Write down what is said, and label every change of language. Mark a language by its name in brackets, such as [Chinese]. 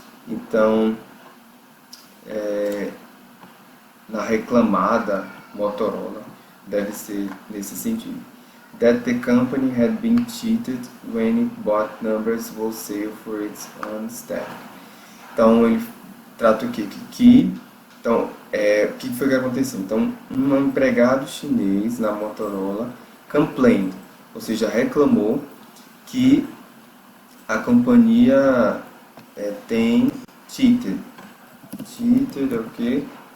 [Portuguese] Então, na reclamada Motorola, deve ser nesse sentido. [English] That the company had been cheated when it bought numbers wholesale for its own staff. [Portuguese] Então ele trata o que? Então, o que foi que aconteceu? Então, um empregado chinês na Motorola complained, ou seja, reclamou que a companhia tem cheated é o que?